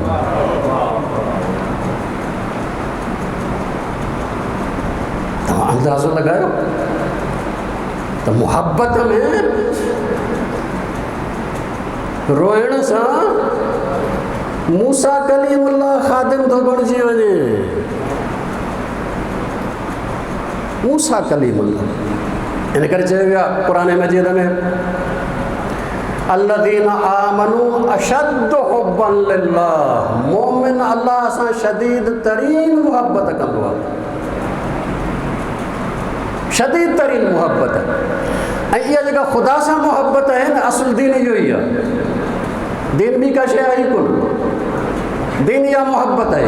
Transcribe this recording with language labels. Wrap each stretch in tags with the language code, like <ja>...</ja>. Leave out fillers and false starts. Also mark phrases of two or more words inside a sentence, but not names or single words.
<sd>तव्हां अंदाज़ो लॻायो त मोहब्बत में रोइण सां मूसा कलीमुल्लाह ख़ादिम थो बणिजी वञे। मूसा कलीमुल्लाह इन करे चयो वियो आहे क़ुर मजीद में</sd> <ar>الذين آمنوا أشد حبا لله.</ar> <sd>मोमिन अल्लाह सां शदीद तरीन मोहब्बत कंदो आहे। शदीद तरीन मोहब्बत ऐं इहा जेका ख़ुदा सां मोहब्बत आहे न असुल दीन इहो ई आहे। दीन ॿी का शइ आहे कोन। दीन इहा मोहब्बत आहे।</sd>